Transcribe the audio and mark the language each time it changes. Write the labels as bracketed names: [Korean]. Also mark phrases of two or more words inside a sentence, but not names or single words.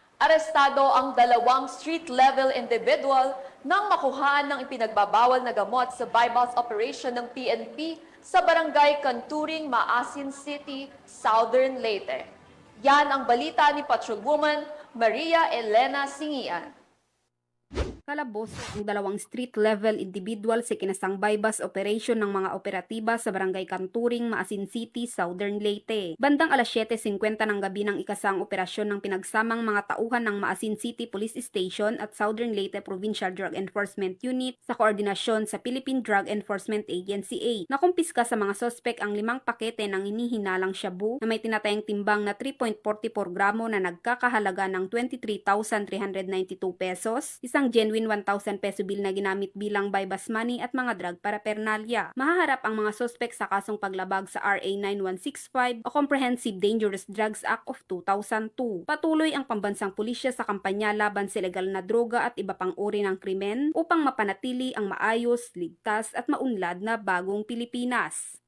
[Filipino] Arestado ang dalawang [English] street-level individual [Filipino] nang makuhaan ng ipinagbabawal na gamot sa [English] buy-bust operation [Filipino] ng PNP sa barangay Kanturing, Maasin City, Southern Leyte. Yan ang balita ni Patrolwoman Maria Elena Singian. Kalabos ang dalawang [English] street-level individual [Filipino] sa kinasang [English] buy-bust operation [Filipino] ng mga operatiba sa Barangay Kanturing, Maasin City, Southern Leyte. Bandang alas 7:50 ng gabi ng ikasang operasyon ng pinagsamang mga tauhan ng Maasin City Police Station at Southern Leyte Provincial Drug Enforcement Unit sa koordinasyon sa Philippine Drug Enforcement Agency A. Nakumpiska sa mga sospek ang 5 pakete ng hinihinalang shabu na may tinatayang timbang na 3.44 gramo na nagkakahalaga ng 23,392 pesos, isang [English] genuine 1,000 peso bill [Filipino] na ginamit bilang [English] buy-bust money [Filipino] at mga [English] drug paraphernalia. [Filipino] Mahaharap ang mga sospek sa kasong paglabag sa RA 9165 o Comprehensive Dangerous Drugs Act of 2002. Patuloy ang pambansang pulisya sa kampanya laban sa ilegal na droga at iba pang uri ng krimen upang mapanatili ang maayos, ligtas at maunlad na bagong Pilipinas.